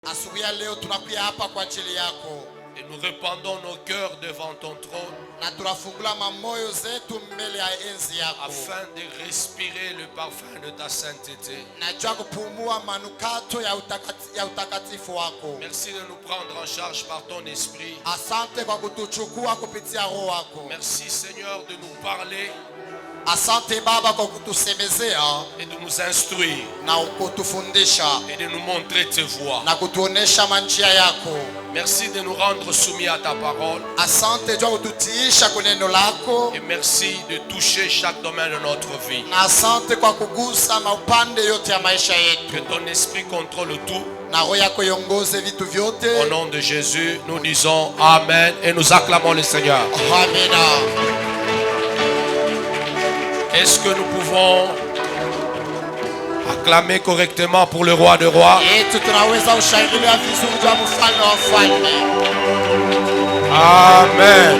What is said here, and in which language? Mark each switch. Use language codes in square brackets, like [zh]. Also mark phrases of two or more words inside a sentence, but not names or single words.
[sw] Asubuhi ya leo tunakuja hapa kwa ajili yako. [fr] Et nous répandons nos cœurs devant ton trône [sw] Na tunafungula mamoyo zetu mbele ya enzi yako. [fr] afin de respirer le parfum de ta sainteté. [sw] Na jua kupumua manukato ya utakatifu wako. [fr] Merci de nous prendre en charge par ton esprit. [sw] Asante kwa kutuchukua kupitia roho wako. [fr] Merci Seigneur de nous parler [sw] Asante Baba kwa kutusemezea [fr] et de nous instruire [sw] na kutufundisha [fr] et de nous montrer tes voies. [sw] na kutuonesha manjia yako. [fr] Merci de nous rendre soumis à ta parole [sw] Asante jua kututiisha kwa neno lako. [fr] et merci de toucher chaque domaine de notre vie. [sw] Na asante kwa kugusa maupande yote ya maisha yetu. [fr] Que ton esprit contrôle tout. [sw] Na roho yako iongoze vitu vyote. [fr] Au nom de Jésus, nous disons Amen et nous acclamons le Seigneur. Amen. Est-ce que nous pouvons acclamer correctement pour le roi des rois? Amen.